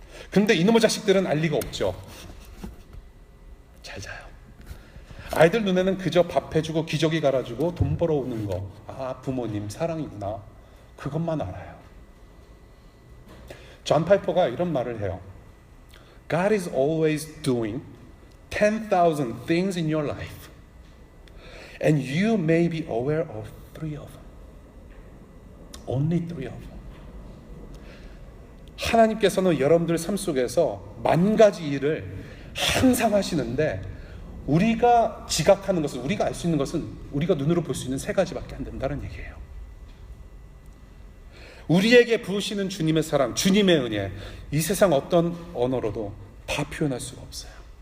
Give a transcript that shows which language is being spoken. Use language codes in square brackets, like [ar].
[ko] 근데 이놈의 자식들은 알 리가 없죠. 잘 자요. 아이들 눈에는 그저 밥 해주고 기저귀 갈아주고 돈 벌어오는 거, 부모님 사랑이구나, 그것만 알아요. 존 파이퍼가 이런 말을 해요. [en] God is always doing 10,000 things in your life and you may be aware of 3 of them. Only 3 of them. [ko] 하나님께서는 여러분들 삶 속에서 10,000가지 일을 항상 하시는데 우리가 지각하는 것은, 우리가 알 수 있는 것은 우리가 눈으로 볼 수 있는 3가지밖에 안 된다는 얘기예요. 우리에게 부으시는 주님의 사랑, 주님의 은혜, 이 세상 어떤 언어로도 다 표현할 수가 없어요.